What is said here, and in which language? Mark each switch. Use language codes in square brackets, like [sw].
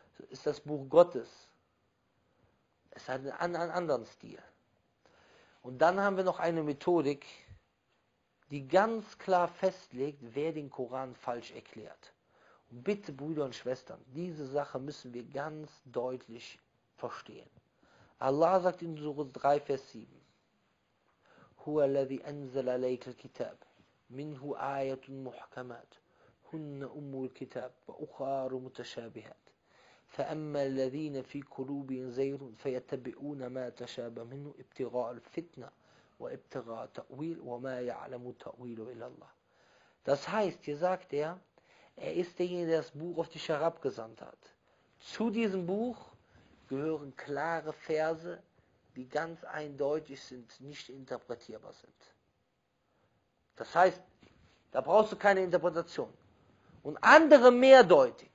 [de] Ist das Buch Gottes. Es hat einen anderen Stil. Und dann haben wir noch eine Methodik, die ganz klar festlegt, wer den Koran falsch erklärt. Und bitte, Brüder und Schwestern, diese Sache müssen wir ganz deutlich verstehen. Allah sagt in Sure 3, Vers 7, [ar] هُوَ الَّذِي أَنزَلَ عَلَيْكَ الْكِتَابَ مِنْهُ آيَةٌ مُحْكَمَاتٌ هُنَّ أُمُّ الْكِتَابِ وَأُخَرُ مُتَشَابِهَاتٌ فَأَمَّا الَّذِينَ فِي قُلُوبِهِمْ زَيْغٌ فَيَتَّبِعُونَ مَا تَشَابَهَ مِنْهُ ابْتِغَاءَ الْفِتْنَةِ وَابْتِغَاءَ تَأْوِيلٍ وَمَا يَعْلَمُ تَأْوِيلَهُ إِلَّا اللَّهُ. [de] Das heißt, hier sagt er ist derjenige, der das Buch auf dich herabgesandt hat. Zu diesem Buch gehören klare Verse, die ganz eindeutig sind, nicht interpretierbar sind. Das heißt, da brauchst du keine Interpretation. Und andere mehrdeutig.